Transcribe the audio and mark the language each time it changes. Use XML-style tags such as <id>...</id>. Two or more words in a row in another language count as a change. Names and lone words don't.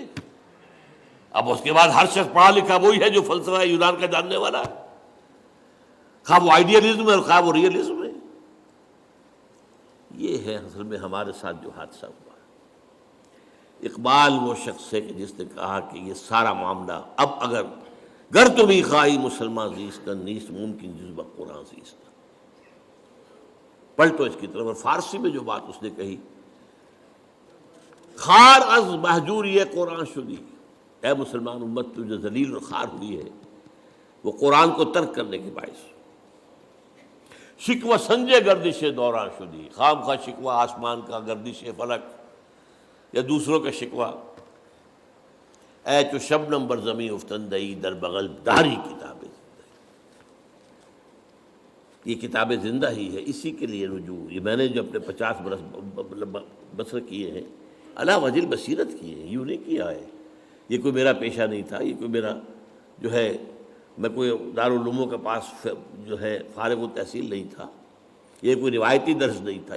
<ur>اب اس کے بعد ہر شخص پڑھا لکھا وہی ہے جو فلسفہ یونان کا جاننے والا ہے، خواہ وہ آئیڈیلزم ہے اور خواہ وہ ریئلزم ہے۔ یہ ہے اصل میں ہمارے ساتھ جو حادثہ ہوا۔ اقبال وہ شخص ہے کہ جس نے کہا کہ یہ سارا معاملہ اب اگر</ur> <fa>گر تو بھی خواہی مسلمان زیستن نیست ممکن جذبہ قرآن زیستن.</fa> <ur>پلٹو اس کی طرف. اور فارسی میں جو بات اس نے کہی،</ur> <fa>خار از مہجوری قرآن شدی،</fa> <ur>اے مسلمان امت تو جو ذلیل اور خار ہوئی ہے وہ قرآن کو ترک کرنے کے باعث.</ur> <fa>شکوہ سنجے گردش دوران شدی،</fa> <ur>خام خواہ شکوہ آسمان کا، گردش فلک یا دوسروں کا شکوہ.</ur> <fa>اے چو شبنم بر زمیں افتندئی در بغل داری کتاب زندہ.</fa> <ur>یہ کتاب زندہ ہی ہے، اسی کے لیے رجوع. یہ میں نے جو اپنے 50 برس بسر کیے ہیں</ur> <ar>علی وجہ بصیرت</ar> <ur>کیے ہیں، یوں نہیں کیا ہے. یہ کوئی میرا پیشہ نہیں تھا، یہ کوئی میرا جو ہے میں کوئی دارالعلوموں کے پاس جو ہے فارغ التحصیل نہیں تھا، یہ کوئی روایتی درس نہیں تھا.</ur>